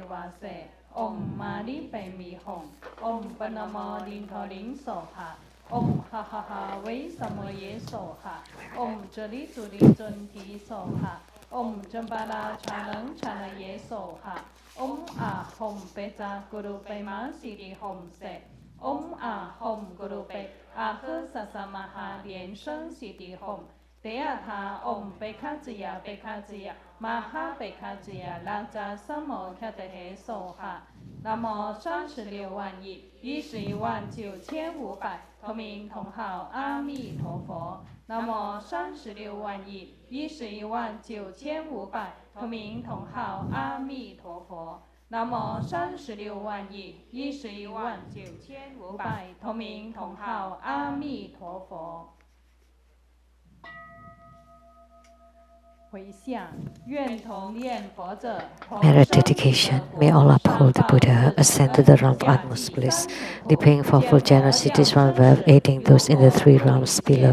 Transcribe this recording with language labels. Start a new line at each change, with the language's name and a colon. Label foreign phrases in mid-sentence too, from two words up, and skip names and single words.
Sanskrit: Om Mali Pai Mi Hong, Om Panama Lin Tho Lin So Ha, Om Ha Ha Ha Wei Samo Ye So Ha, Om Jali Zuli Zun Ti So Ha, Om Jambala Chanang Chana Ye So Ha, Om A Hom Peza Guru Pai Ma Siri Hom Se, Om A Hom Guru Pai A He Sasamaha Lian Sheng Siri Hom.
Chinese: 得亚他嗡贝卡兹呀贝卡兹呀玛哈贝卡兹呀拉扎三摩卡德黑梭哈，南无36万亿119,500同名同号阿弥陀佛，南无36万亿119,500同名同号阿弥陀佛，南无36万亿119,500同名同号阿弥陀佛。
English: Merit dedication. May Allah uphold the Buddha, ascend to the realm of utmost bliss, repaying for full generosities from above, aiding those in the three realms below.